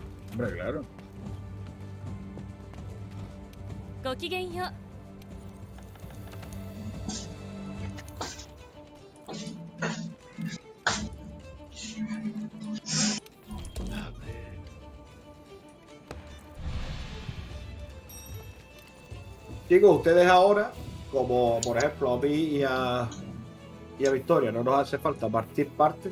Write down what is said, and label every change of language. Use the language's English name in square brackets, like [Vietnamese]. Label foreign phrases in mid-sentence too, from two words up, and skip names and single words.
[Spanish] Hombre, claro. [Japanese] ごきげんよう。 [Spanish] Chicos, ustedes ahora, como por ejemplo a mí y a Victoria, no nos hace falta partir partes.